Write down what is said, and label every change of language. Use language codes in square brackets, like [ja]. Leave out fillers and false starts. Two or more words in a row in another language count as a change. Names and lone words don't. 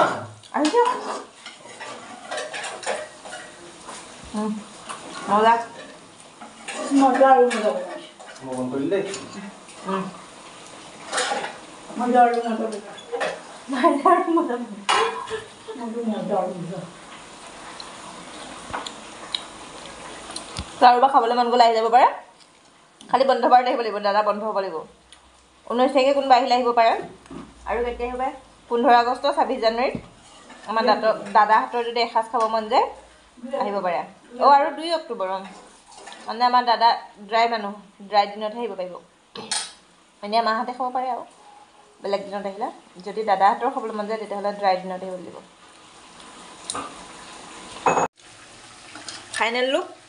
[id] Ada. Hola. Mau jalan dulu. Mau kembali deh. Mau jalan dulu. Mau jalan dulu. [as] কাৰোবাৰ খাবলৈ মন গ'লে আহি যাব পাৰে খালি বন্ধ বাৰত আহিব লাগিব দাদা বন্ধ হ'ব লাগিব 19 তাৰিখে কোনোবা আহিলে আহিব পাৰে আৰু কেতিয়া আহিব 15 আগষ্ট 26 জানুৱাৰীত আমাৰ দাদাহঁতৰ যদি এসাঁজ খাব মন যায় আহিব পাৰে আৰু 2 অক্টোবৰ মানে আমাৰ দাদা ড্ৰাই মানুহ ড্ৰাই দিনতহে আহিব পাৰিব এনেই মাহঁতে খাব পাৰে আৰু বেলেগ দিনত আহিলে যদি দাদাহঁতৰ খাবলৈ মন যায় তেতিয়াহ'লে ড্ৰাই দিনত আহিব লাগিব [en] final look